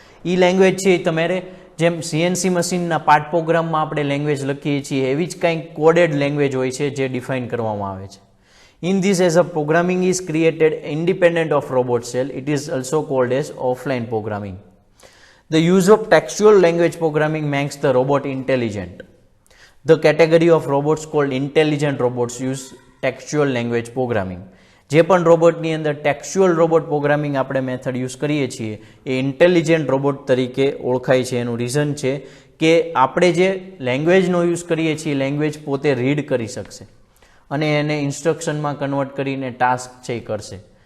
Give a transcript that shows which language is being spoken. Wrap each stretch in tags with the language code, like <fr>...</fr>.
<gu>એ language છે તમારે જેમ સીએનસી મશીનના પાર્ટ પ્રોગ્રામમાં આપણે લેંગ્વેજ લખીએ છીએ એવી જ કંઈક કોડેડ લેંગ્વેજ હોય છે જે ડિફાઇન કરવામાં આવે છે.</gu> <en>In this as a programming is created independent of robot cell. It is also called as offline programming. The use of textual language programming makes the robot intelligent. The category of robots called intelligent robots use textual language programming.</en> <gu>જે પણ રોબોટની અંદર textual robot programming આપણે method use કરીએ છીએ એ intelligent robot તરીકે ઓળખાય છે. એનું રીઝન છે કે આપણે જે લેંગ્વેજનો યુઝ કરીએ છીએ લેંગ્વેજ પોતે રીડ કરી શકશે અને એને ઇન્સ્ટ્રક્શનમાં કન્વર્ટ કરીને ટાસ્ક છે એ કરશે.</gu>